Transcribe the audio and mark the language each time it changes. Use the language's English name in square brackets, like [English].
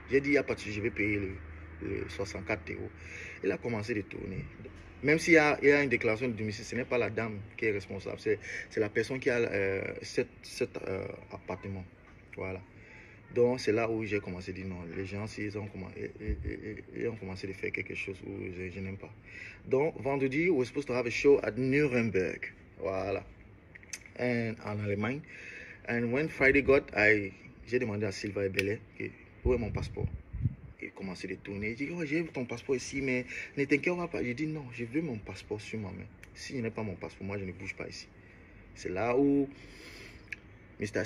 [French] J'ai dit, il n'y a pas de souci, je vais payer le 64 €. Il a commencé de tourner. Même s'il y a une déclaration de domicile, ce n'est pas la dame qui est responsable, c'est la personne qui a cet appartement. Voilà. Donc, c'est là où j'ai commencé à dire non. Les gens, ils ont commencé à faire quelque chose où je n'aime pas. Donc, vendredi, [English] we're supposed to have a show at Nuremberg. [French] Voilà. En Allemagne. [English] And when Friday [French] j'ai demandé à Silva Ebele où est mon passeport. Il a commencé à tourner. Il dit, oh, j'ai ton passeport ici, mais ne t'inquiète pas. J'ai dit, non, je veux mon passeport sur ma main. Si je n'ai pas mon passeport, moi, je ne bouge pas ici. C'est là où Mr.